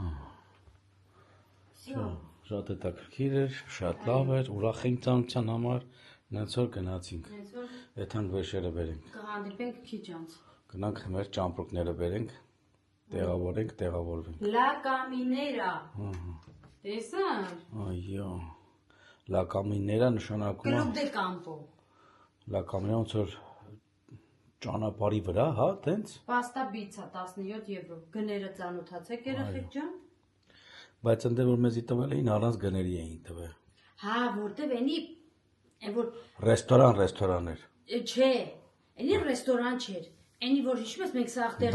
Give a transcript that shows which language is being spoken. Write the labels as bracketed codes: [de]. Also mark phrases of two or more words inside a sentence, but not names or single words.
[hy] Всё, շատ հետաքրքիր էր, շատ լավ էր, ուրախ ենք ցանկության համար, նենց որ գնացինք։ Եթանք վերջերը բերենք։ Կհանդիպենք քիչ անց։ Գնանք մեր ճամպրուկները բերենք, տեղավորենք, տեղավորվենք։ [es] La caminera։ Տեսա՞ր։ [hy] Այո։ [es] La caminera [hy] նշանակում է [es] Club de campo։ La caminera [hy] ոնց որ ճանապարհի վրա, հա, տենց։ Պաստա բիցա 17 եվրո։ Գները ծանոթացեք երեխեք ջան։ Բայց ընդ որ մեզի տվել էին առանց գների էին տվել։ Հա, որտեվ էնի որ Ռեստորան էր։ չէ, էնի ռեստորան չէր։ Էնի որ հիշում ես մենք սաղ տեղ